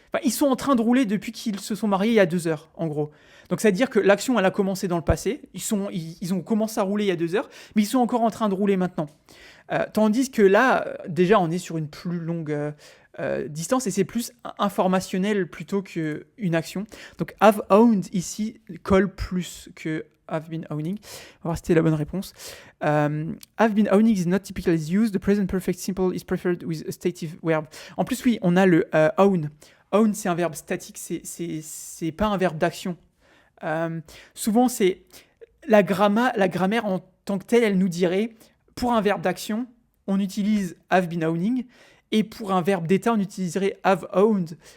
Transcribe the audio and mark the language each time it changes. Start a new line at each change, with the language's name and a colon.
French: Enfin, ils sont en train de rouler depuis qu'ils se sont mariés il y a 2 heures, en gros. Donc, ça veut dire que l'action, elle a commencé dans le passé. Ils ont commencé à rouler il y a 2 heures, mais ils sont encore en train de rouler maintenant. Tandis que là, déjà, on est sur une plus longue distance et c'est plus informationnel plutôt qu'une action. Donc, have owned ici colle plus que have been owning. On va voir si c'était la bonne réponse.
English: Have been owning is not typically used. The present perfect simple is preferred with a stative verb.
French: En plus, oui, on a le own. Own, c'est un verbe statique, c'est pas un verbe d'action. Souvent, c'est la grammaire en tant que telle, elle nous dirait... Pour un verbe d'action, on utilise have been owning, et pour un verbe d'état, on utiliserait have owned.